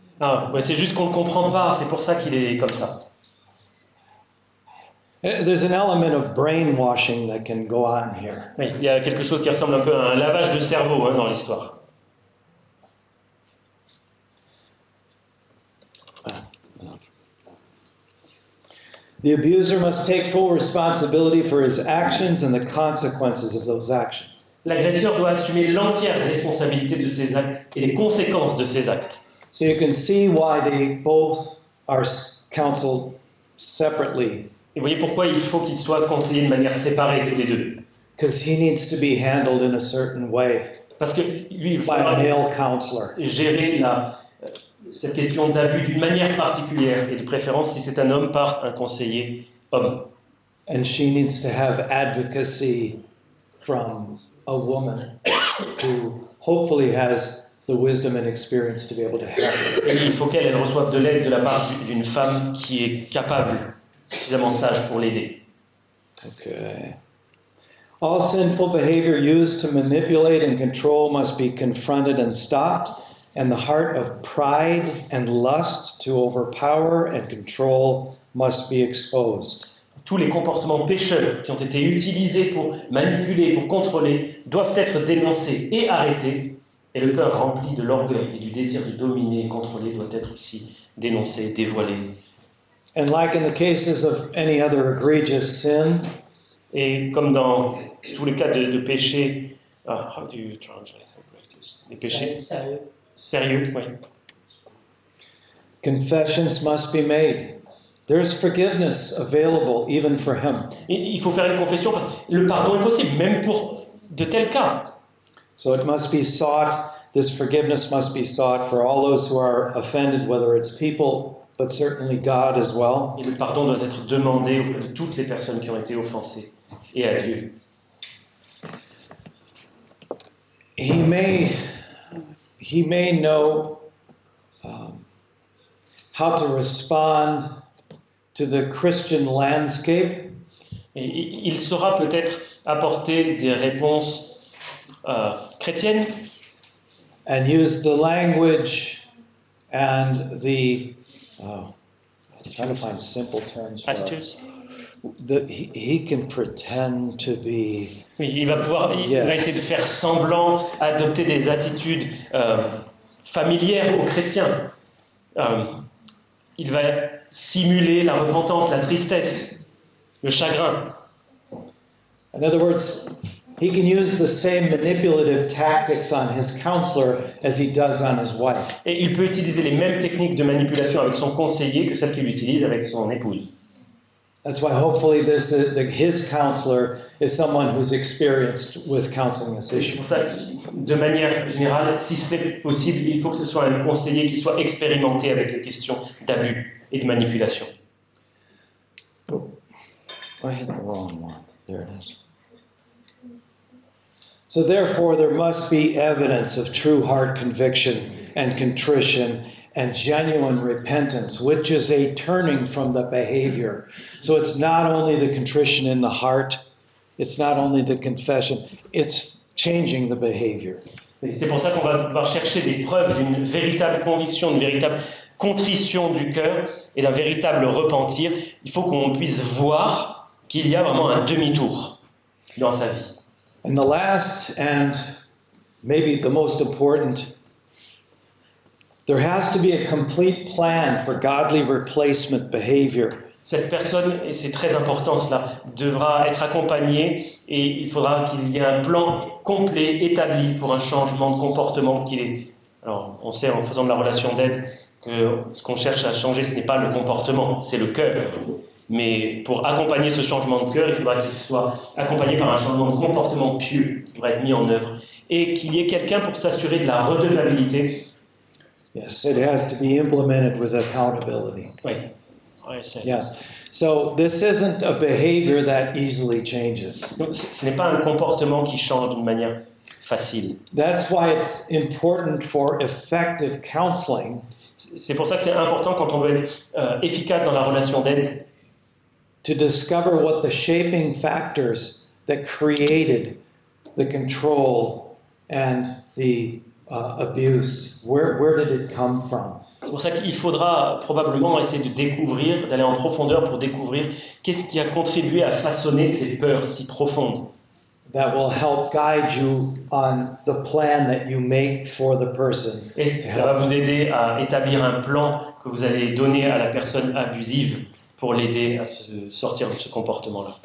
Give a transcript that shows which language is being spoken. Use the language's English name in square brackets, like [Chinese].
[French] Ouais, c'est juste qu'on ne comprend pas, c'est pour ça qu'il est comme ça. [English] There's an element of brainwashing that can go on here. [French] Oui, il y a quelque chose qui ressemble un peu à un lavage de cerveau dans l'histoire. [English] The abuser must take full responsibility for his actions and the consequences of those actions. [French] L'agresseur doit assumer l'entière responsabilité de ses actes et les conséquences de ses actes. [English] So you can see why they both are counseled separately. [French] Et vous voyez pourquoi il faut qu'ils soient conseillés de manière séparée tous les deux. [English] Because he needs to be handled in a certain way [French] Parce que lui, il [English] by a male counselor. [French] gérer cette question d'abus d'une manière particulière, et de préférence, si c'est un homme, par un conseiller homme. [English] And she needs to have advocacy from a woman. who hopefully has the wisdom and experience to be able to help her. [French] Et il faut qu'elle reçoive de l'aide de la part d'une femme qui est capable, suffisamment sage pour l'aider. [English] Okay. All sinful behavior used to manipulate and control must be confronted and stopped, and the heart of pride and lust to overpower and control must be exposed. [French] Tous les comportements pécheurs qui ont été utilisés pour manipuler, pour contrôler, doivent être dénoncés et arrêtés. Et le cœur rempli de l'orgueil et du désir de dominer et contrôler doit être aussi dénoncé, dévoilé. [English] And like in the cases of any other egregious sin, [French] Et comme dans tous les cas de péché, [English] how do you translate outrageous? [French] Les péchés Sérieux. sérieux, oui. [English] confessions must be made. There's forgiveness available even for him. [French] Il faut faire une confession parce que le pardon est possible, même pour de tels cas. [English] So it must be sought, this forgiveness must be sought for all those who are offended, whether it's people, but certainly God as well. [French] Et le pardon doit être demandé auprès de toutes les personnes qui ont été offensées et à Dieu. [English] He may know how to respond to the Christian landscape, [French] Et il saura peut-être apporter des réponses chrétiennes [English] and use the language and the I'm trying to find simple terms for it. [French] Attitudes. [English] He can pretend to be [French] Oui, il va pouvoir il va essayer de faire semblant, adopter des attitudes familières aux chrétiens. Il va simuler la repentance, la tristesse, le chagrin. [English] in other words, he can use the same manipulative tactics on his counselor as he does on his wife. [French] Et il peut utiliser les mêmes techniques de manipulation avec son conseiller que celles qu'il utilise avec son épouse. [English] That's why hopefully his counselor is someone who's experienced with counseling this [French] C'est [English] issue. [French] pour ça que, de manière générale, si c'est possible, il faut que ce soit un conseiller qui soit expérimenté avec les questions d'abus et de manipulation. [English] I hit the wrong one. There it is. So therefore, there must be evidence of true heart conviction and contrition and genuine repentance, which is a turning from the behavior. So it's not only the contrition in the heart, it's not only the confession, it's changing the behavior. [French] Et c'est pour ça qu'on va devoir chercher des preuves d'une véritable conviction, d'une véritable contrition du cœur et d'un véritable repentir. Il faut qu'on puisse voir qu'il y a vraiment un demi-tour dans sa vie. And the last and maybe the most important, there has to be a complete plan for godly replacement behavior. Cette personne, et c'est très important cela, devra être accompagnée et il faudra qu'il y ait un plan complet établi pour un changement de comportement pour qu'il ait... Alors, on sait en faisant de la relation d'aide que ce qu'on cherche à changer, ce n'est pas le comportement, c'est le cœur. Mais pour accompagner ce changement de cœur, il faudra qu'il soit accompagné par un changement de comportement pieux qui devra être mis en œuvre et qu'il y ait quelqu'un pour s'assurer de la redevabilité. [English] Yes, it has to be implemented with accountability. [French] Oui. [English] I say Yes. So this isn't a behavior that easily changes. [French] Donc, ce n'est pas un comportement qui change d'une manière facile. [English] That's why it's important for effective counseling [French] C'est pour ça que c'est important quand on veut être efficace dans la relation d'aide [English] to discover what the shaping factors that created the control and the abuse. Where did it come from? [French] C'est pour ça qu'il faudra probablement essayer de découvrir, d'aller en profondeur pour découvrir qu'est-ce qui a contribué à façonner ces peurs si profondes. [English] That will help guide you on the plan that you make for the person. [French] Et ça va vous aider à établir un plan que vous allez donner à la personne abusive pour l'aider à se sortir de ce comportement-là.